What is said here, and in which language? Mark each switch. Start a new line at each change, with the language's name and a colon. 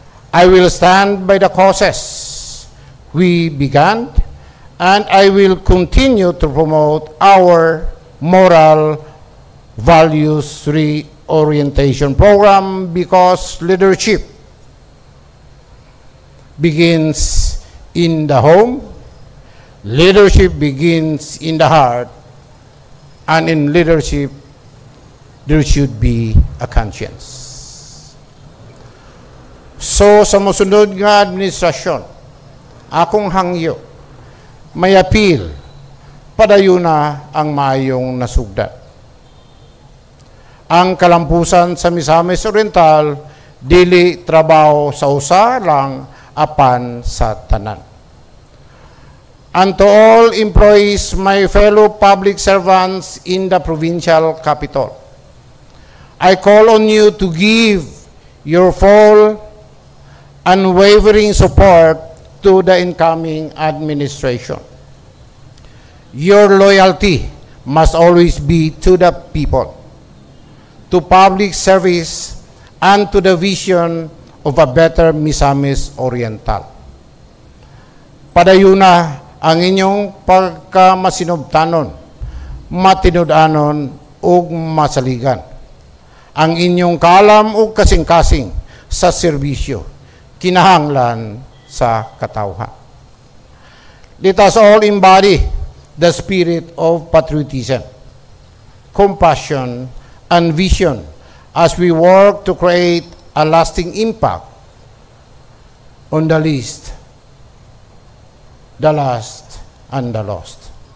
English: I will stand by the causes we began, and I will continue to promote our moral values reorientation program because leadership begins in the home, leadership begins in the heart, and in leadership, there should be a conscience.
Cebuano: So, sa mosunod nga administrasyon, akong hangyo, may appeal, padayon na ang maayong nasugdat. Ang kalampusan sa Misamis Oriental, dili trabaho sa usa lang, apan sa tanan.
English: and to all employees, my fellow public servants in the provincial capital, I call on you to give your full, unwavering support to the incoming administration. Your loyalty must always be to the people, to public service, and to the vision of a better Misamis Oriental.
Cebuano: Padayon na ang inyong pagkamasinubtanon, matinud-anon ug masaligan. Ang inyong kaalam ug kasing-kasing sa serbisyo, kinahanglan sa katawhan.
English: Let us all embody the spirit of patriotism, compassion, and vision as we work to create a lasting impact on the least, the last, and the lost.